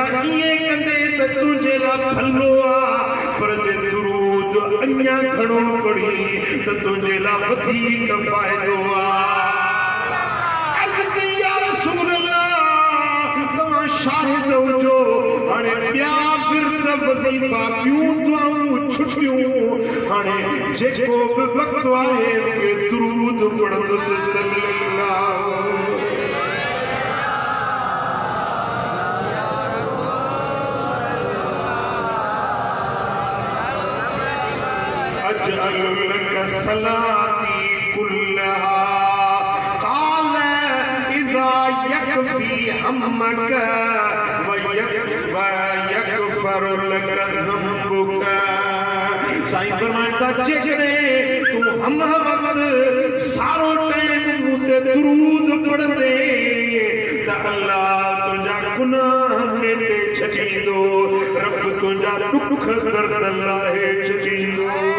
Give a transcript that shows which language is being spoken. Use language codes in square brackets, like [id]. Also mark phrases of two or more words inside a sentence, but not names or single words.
[sd] ईअं कंदे त तुंहिंजे लाइ भलो आहे पर जे दुरूद अञा घणो पढ़ी त तुंहिंजे लाइ वधीक फ़ाइदो आहे अर्ज़ कई [ar] يا رسول الله [sd] तव्हां शाहिद हुजो हाणे ॿिया विर्द वज़ीफ़ा ॿियूं दुआऊं छुटियूं हाणे जेको बि वक्त आहे दुरूद पढ़ंदुसि सल्लल्लाहु [ar] أجعل لك صلاتي كلها قال إذا يكفى همك و يغفر لك ذنبك [sd] साईं फरमाइंदा जेकॾहिं तूं हम वक्त सारो टाइम मूं ते दुरूद पढ़ंदे त अल्लाह तुंहिंजा गुनाह मेटे छॾींदो रब तुंहिंजा दुख दर्द लाहे छॾींदो